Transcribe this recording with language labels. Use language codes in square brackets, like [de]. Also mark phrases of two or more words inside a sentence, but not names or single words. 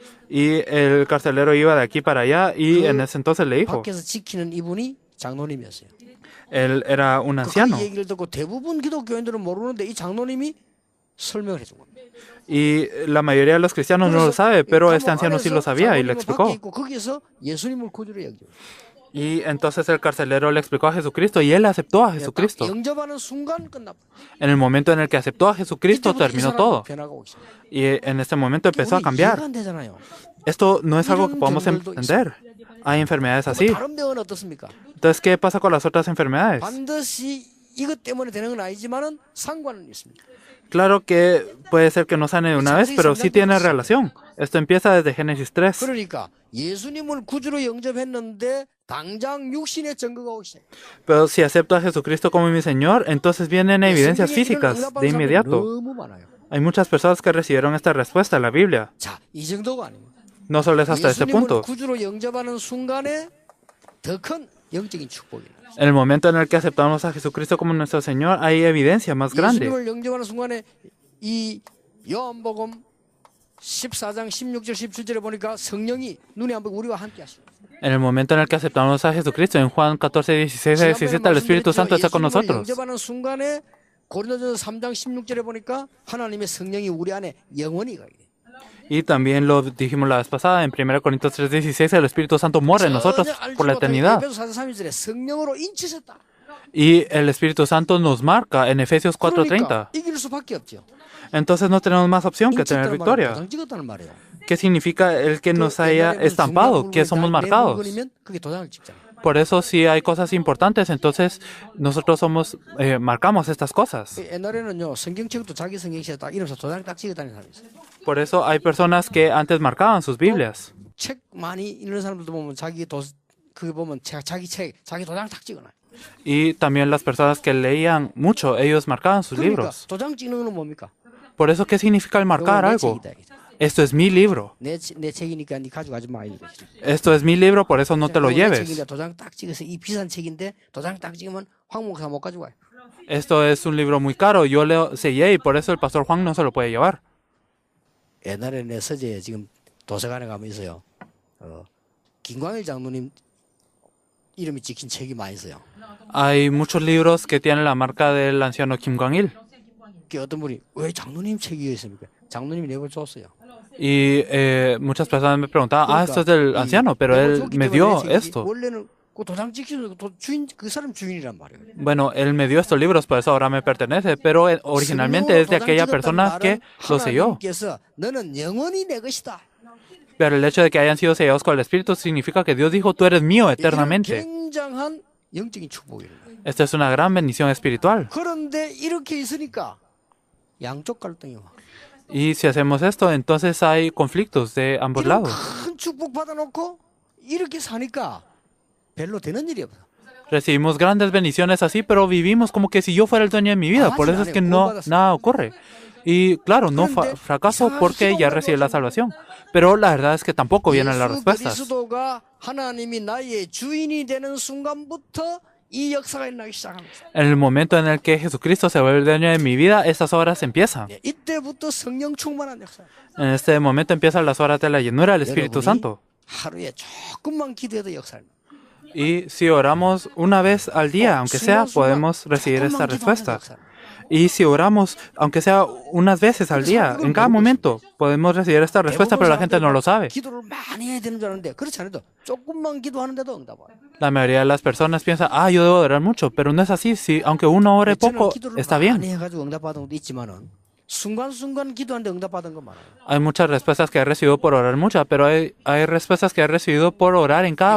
[es] Y el carcelero iba de aquí para allá y en ese entonces le dijo, [ko] 밖에서 지키는 이분이 장로님이었어요. [es] él era un 그 anciano. [ko] 얘기를 듣고 대부분 기독교인들은 모르는데 이 장로님이 설명을 해준 겁니다. [es] Y la mayoría de los cristianos no lo sabe, pero este anciano sí lo sabía y le 밖에 explicó. [ko] 있고 거기서 예수님을 구주로 여겨. [es] Y entonces el carcelero le explicó a Jesucristo y él aceptó a Jesucristo. [ko] 영접하는 순간 끝나. [es] En el momento en el que aceptó a Jesucristo terminó todo. [ko] 변화가 오기 시작. [es] Y en este momento empezó a 우리 cambiar. [ko] 이해가 안 되잖아요. [es] Esto no es algo que podamos entender. Hay enfermedades 뭐 así. [ko] 다른 병은 어떻습니까? [es] Entonces, ¿qué pasa con las otras enfermedades? [ko] 반드시 이것 때문에 되는 건 아니지만은 상관은 있습니다. [es] Claro que puede ser que no sane de una vez, pero sí tiene relación. Esto empieza desde Génesis 3. [ko] 그러니까 예수님을 구주로 영접했는데 당장 육신의 증거가 오기 시작. [es] Pero si acepto a Jesucristo como mi Señor, entonces vienen evidencias físicas de inmediato. [ko] 너무 많아요. [es] Hay muchas personas que recibieron esta respuesta en la Biblia. [ko] 자, 이 정도가 아닙니다. [es] No solo es hasta este 예수님을 punto. [ko] 구주로 영접하는 순간에 더 큰 영적인 축복이 있어요. [es] En el momento en el que aceptamos a Jesucristo como nuestro Señor, hay evidencia más grande. [ko] 예수님을 영접하는 순간에 이 요한복음 14장 16절 17절에 보니까 성령이 눈에 안 보이고 우리와 함께 하시고 [es] En el momento en el que aceptamos a Jesucristo, en Juan 14, 16 y 17, el Espíritu Santo está con nosotros. [ko] 영접하는 순간에 고린도전서 3장 16절에 보니까 하나님의 성령이 우리 안에 영원히 가게 돼요. [es] Y también lo dijimos la vez pasada, en 1 Corintios 3:16, el Espíritu Santo muere en nosotros por la eternidad. [ko] 에베소 4장 3절에 성령으로 인치셨다. [es] Y el Espíritu Santo nos marca en Efesios 4:30. [ko] 그러니까 이길 수밖에 없죠. [es] Entonces no tenemos más opción que tener [ko] 인쳤다는 말은 [es] victoria. [ko] 도장 찍었다는 말이에요. [es] ¿Qué significa el que nos haya estampado, que somos marcados? [ko] 물건이면 그게 도장을 찍잖아요. [es] Por eso si hay cosas importantes, entonces nosotros marcamos estas cosas. [ko] 옛날에는요 성경책도 자기 성경책에 딱 이름서 도장 딱 찍어 다니는 사람이 있어요. [es] Por eso hay personas que antes marcaban sus Biblias. [ko] 책 많이 읽는 사람들도 보면 그게 보면 자기 도장 딱 찍어놔요. [es] Y también las personas que leían mucho, ellos marcaban sus 그러니까 libros. [ko] 도장 찍는 거는 뭡니까? [es] Por eso, ¿qué significa el marcar [ko] 이거 내 [es] algo? [ko] 책이다, 이게. [es] Esto es mi libro. [ko] 내 책이니까 네 가져가지 마 이거. [es] Esto es mi libro, por eso no te lo 내 lleves. [ko] 책인데 도장 딱 찍어서 이 비싼 책인데 도장 딱 찍으면 황 목사 못 가져가요. [es] Esto es un libro muy caro, yo lo sellé y por eso el pastor Juan no se lo puede llevar. [ko] 옛날에 내 서재에 지금 도서관에 가면 있어요. 김광일 장로님 이름이 찍힌 책이 많이 있어요. [es] Hay muchos libros que tienen la marca del anciano Kim Kwang-il. [ko] 그 어떤 분이 왜 장로님 책이 있습니까? 장로님이 내걸 줬어요. [es] Y muchas personas me preguntaban, esto es del anciano, pero él me dio esto. [ko] 원래는 그 도장 찍힌 주인 그 사람 주인이란 말이에요. [es] Bueno, él me dio estos libros, por eso ahora me pertenece, pero originalmente es de aquella persona que lo selló. [ko] 하나님께서 너는 영원히 내 것이다. [es] Pero el hecho de que hayan sido sellados con el Espíritu significa que Dios dijo, tú eres mío 이런 eternamente. [ko] 굉장한 영적인 축복이에요. [es] Esta es una gran bendición espiritual. [ko] 그런데 이렇게 있으니까 양쪽 갈등이 와. [es] Y si hacemos esto, entonces hay conflictos de ambos 이런 lados. [ko] 큰 축복 받아놓고 이렇게 사니까 별로 되는 일이 없어. [es] Recibimos grandes bendiciones así, pero vivimos como que si yo fuera el dueño de mi vida. Por eso es que no nada ocurre. Y claro, no fracaso porque ya recibí la salvación. Pero la verdad es que tampoco vienen las respuestas. [ko] 그리스도가 하나님이 나의 주인이 되는 순간부터 이 역사가 일어나기 시작합니다. [es] En el momento en el que Jesucristo se vuelve el dueño de mi vida, estas obras empiezan. [ko] 이때부터 성령 충만한 역사. [es] En este momento empiezan las horas de la llenura del Espíritu Santo. [ko] 하루에 조금만 기도해도 역사입니다. [es] Y si oramos una vez al día, aunque sea, podemos recibir esta respuesta. Y si oramos, aunque sea unas veces al día, en cada momento, podemos recibir esta respuesta, pero la gente no lo sabe. [ko] 기도를 많이 해야 되는 줄 아는데 그렇지 않아도 조금만 기도하는데도 응답 와요. [es] La mayoría de las personas piensan, yo debo orar mucho, pero no es así. Si, aunque uno ore poco, está bien. [ko] 많이 해가지고 응답받은 것도 있지만은 순간순간 기도하는데 응답받은 거 많아요. [es] Hay muchas respuestas que he recibido por orar mucho, pero hay respuestas que he recibido por orar en cada